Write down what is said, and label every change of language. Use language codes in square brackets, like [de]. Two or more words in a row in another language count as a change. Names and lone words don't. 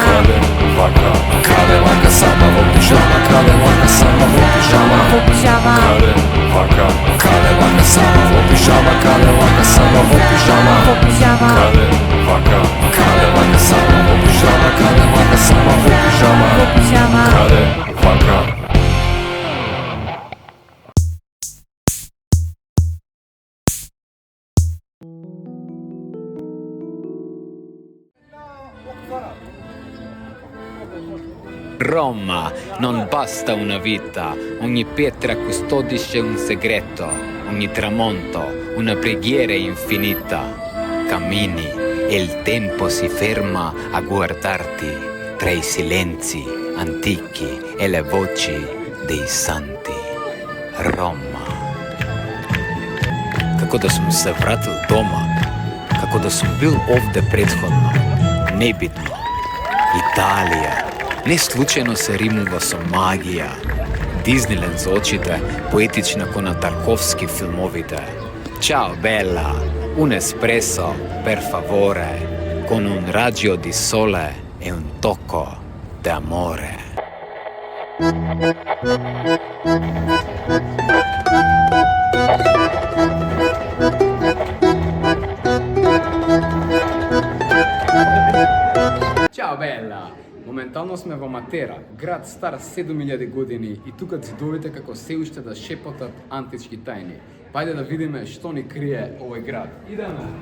[mk] каде вака сама во пижама, каде вака сама во пижама, во пижама, каде вака сама во пижама, каде вака сама во пижама, во пижама, каде вака сама во пижама, каде вака сама во пижама, во пижама, каде вака. [it] Roma non basta una vita, ogni pietra custodisce un segreto, ogni tramonto una preghiera infinita. Cammini e il tempo si ferma a guardarti tra i silenzi antichi e le voci dei santi. Roma. [mk] Како да сум се вратил дома, како да сум бил овде претходно, небитно. Италија. Не случајно се римува со магија. Дизниленд за очите, поетична ко на Тарковски филмовите. [it] Ciao bella, un espresso, per favore, con un raggio di sole e un tocco d'amore. Ciao bella! [mk] Моментално сме во Матера, град стар 7000 години и тука ѕидовите како се уште да шепотат антички тајни. Пајде да видиме што ни крие овој град. Идеме!